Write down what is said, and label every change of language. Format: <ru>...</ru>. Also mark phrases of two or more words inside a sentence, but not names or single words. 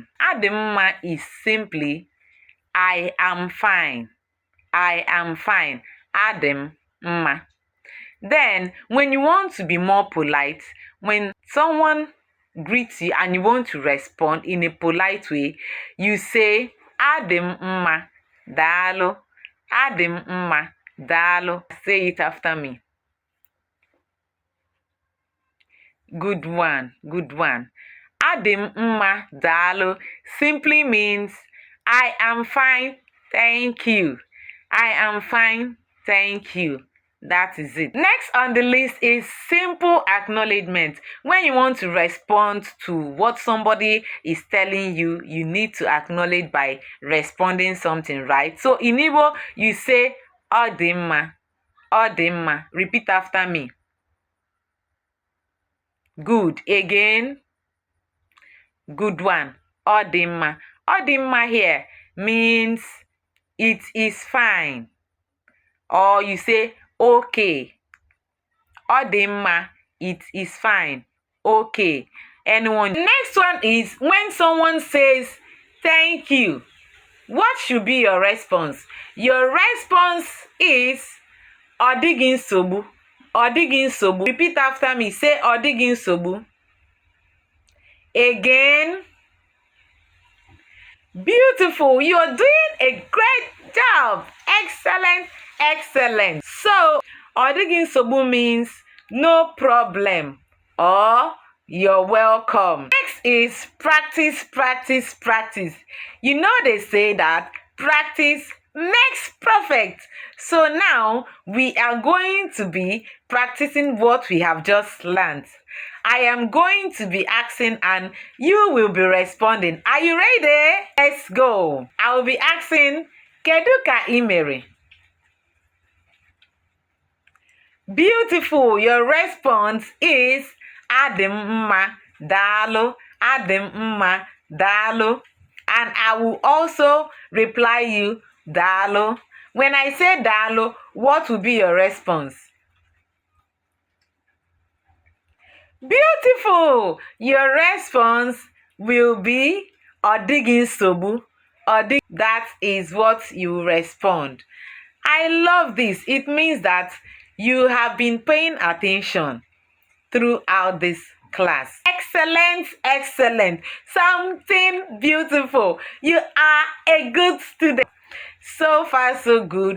<ig>Adem mma</ig> <en>is simply I am fine. I am fine.</en> <ig>Adem mma.</ig> <en>Then, when you want to be more polite, when someone greets you and you want to respond in a polite way, you say</en> <ig>Adem mma, daalụ. Adem mma, daalụ.</ig> <en>Say it after me. Good one, good one.</en> <ig>Adem mma, daalụ</ig> <en>simply means I am fine, thank you. I am fine, thank you. That is it. Next on the list is simple acknowledgement. When you want to respond to what somebody is telling you, you need to acknowledge by responding something, right? So in Igbo, you say</en> <ig>ọ dị mma, ọ dị mma.</ig> <en>Repeat after me. Good. Again. Good one.</en> <ig>Ọ dị mma. Ọ dị mma</ig> <en>here means it is fine. Or you say okay.</en> <ig>Ọ dị mma,</ig> <en>it is fine. Okay. Anyone? Next one is when someone says thank you. What should be your response? Your response is</en> <ig>ọ dịghị nsogbu. Ọ dịghị nsogbu.</ig> <en>Repeat after me. Say</en> <ig>ọ dịghị nsogbu.</ig> <en>Again. Beautiful. You are doing a great job. Excellent. Excellent. So,</en> <ig>ọ dịghị nsogbu</ig> <en>means no problem or you're welcome. Next is practice, practice, practice. You know they say that practice makes perfect. So now we are going to be practicing what we have just learned. I am going to be asking and you will be responding. Are you ready? Let's go. I will be asking,</en> <ig>Kedu ka ị mere?</ig> <en>Beautiful. Your response is</en> <ig>Adem mma, daalụ. Adem mma, daalụ.</ig> <en>And I will also reply you, daalụ. When I say daalụ, what will be your response? Beautiful. Your response will be</en> <ig>ọ dịghị nsogbu.</ig> <en>That is what you respond. I love this. It means that you have been paying attention throughout this class. Excellent, excellent. Something beautiful. You are a good student. So far, so good.</en>